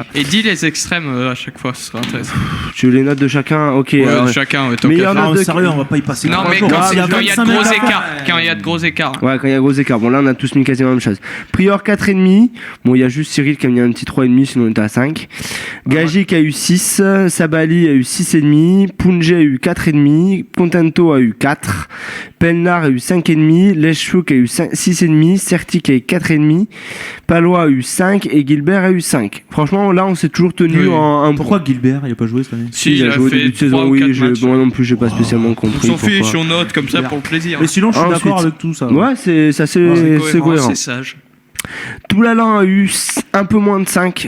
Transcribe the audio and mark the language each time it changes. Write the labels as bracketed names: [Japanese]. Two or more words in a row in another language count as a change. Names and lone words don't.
[French] Et dis les extrêmes à chaque fois, ce sera intéressant. Tu veux les notes de chacun? Ok. De chacun, meilleure Non, note de... sérieux, on va pas y passer. Non, mais quand il y a de gros écarts. Quand il y a de gros écarts. Ouais, quand il y a de gros écarts. Bon, là, on a tous mis quasiment la même chose. Prior 4,5. Bon, il y a juste Cyril qui a mis un petit 3,5, sinon on était à 5. Gagic a eu 6. Sabali a eu 6,5. Punje a eu 4,5. Contento a eu 4. Pelnar a eu 5,5. Leschuk a eu 6,5. Certic a eu 4,5. Palois a eu 5. Et Gilbert a eu 5. Franchement, là, on s'est toujours tenu en. Pourquoi Gilbert il a pas joué cette année? Si, il a joué au début de saison, oui. Moi non plus, j'ai pas spécialement compris. On s'en fiche, on note comme ça pour le plaisir. Mais sinon, je suis d'accord avec tout ça. Ouais, c'est cohérent. C'est sage. Toulalan a eu un peu moins de 5.